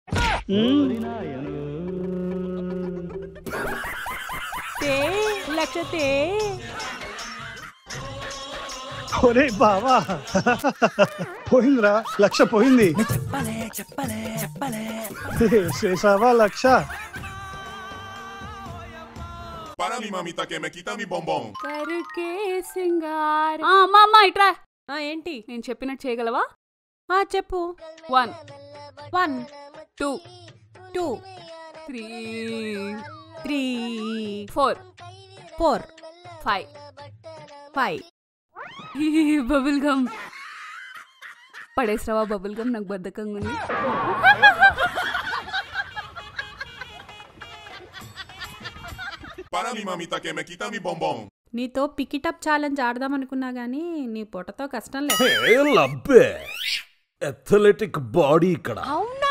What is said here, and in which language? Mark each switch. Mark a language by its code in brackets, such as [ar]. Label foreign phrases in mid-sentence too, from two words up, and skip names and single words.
[te] లక్ష తే. ఒరే బావా, పోయిందిరా, లక్ష పోయింది. చేసావా లక్ష? [es] Para mi mamita que me quita mi bombón. [te] కరుకే సింగార. అమ్మా ఇట్రా. ఏంటి? నేను చెప్పినట్టు చేయగలవా? చెప్పు. 1 1 2 2 3 3 4 4 5 5. బబుల్ గమ్ పడేసావా? బబుల్ గమ్ నాకు బద్ధకంగా ఉంది. [es] Para mi mamita que me quita mi bombón. [te] నీతో [en] pick it up challenge [te] ఆడదాం అనుకున్నా గానీ నీ పొట్టతో కష్టం లేదు. లబ్బే [en] athletic body [te] ఇక్కడ. అవునా?